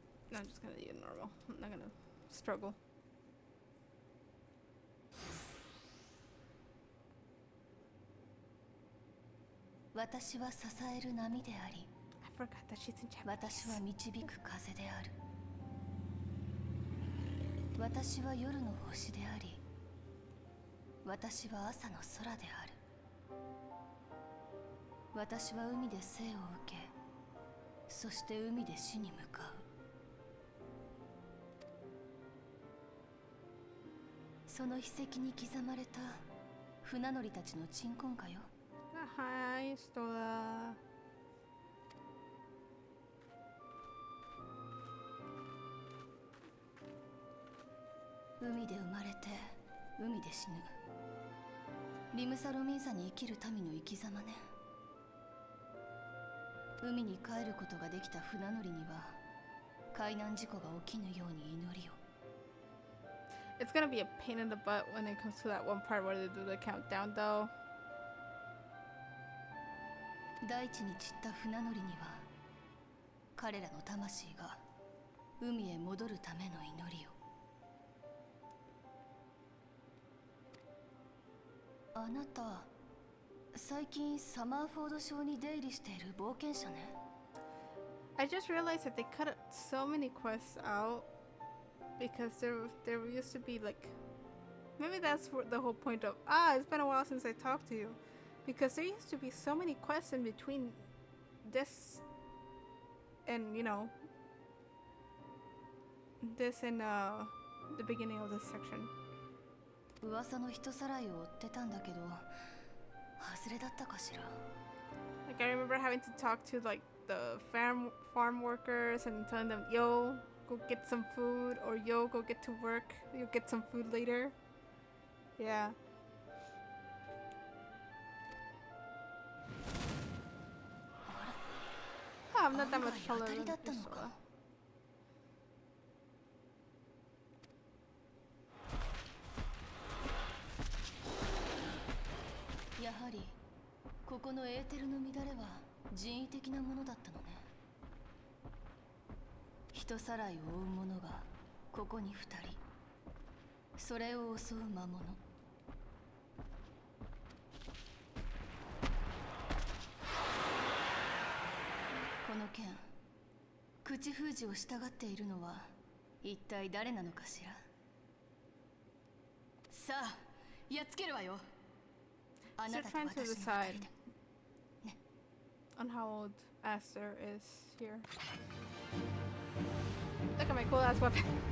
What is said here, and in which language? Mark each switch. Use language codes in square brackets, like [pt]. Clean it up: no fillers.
[en] No, I'm just gonna eat normal. I'm not gonna struggle. [ja] 私は支える波であり、 [en] I forgot that she's in Japanese. [ja] 私は導く風である。私は夜の星であり、私は朝の空である。私は海で生を受け、そして海で死に向かう。その筆跡に刻まれた船乗りたちの鎮魂歌よ。 [en] Hi, Stola. [ja] 海で生まれて海で死ぬ。リムサロミンサに生きる民の生き様ね。海に帰ることができた船乗りには海難事故が起きぬように祈りを。 [en] It's gonna be a pain in the butt when it comes to that one part where they do the countdown, though. [ja] 大地に散った船乗りには彼らの魂が海へ戻るための祈りを。あなた、最近サマーフォード省に出入りしている冒険者ね。 [en] I just realized that they cut so many quests out because there used to be like, maybe that's the whole point of it's been a while since I talked to you, because there used to be so many quests in between this and this and the beginning of this section. [ja] 噂の人さらいを追ってたんだけど、外れだったかしら。 [en] Like I remember having to talk to like the farm workers and telling them, yo, go get some food, or yo, go get to work, you'll get some food later. Yeah. Oh, I'm not that much taller than Ursula. [ja] やはりここのエーテルの乱れは人為的なものだったのね。人さらいを追う者がここに2人、それを襲う魔物。この剣、口封じを従っているのは一体誰なのかしら。さあ、やっつけるわよ。 [en] So trying to decide on how old Aster is here. Look at my cool ass weapon.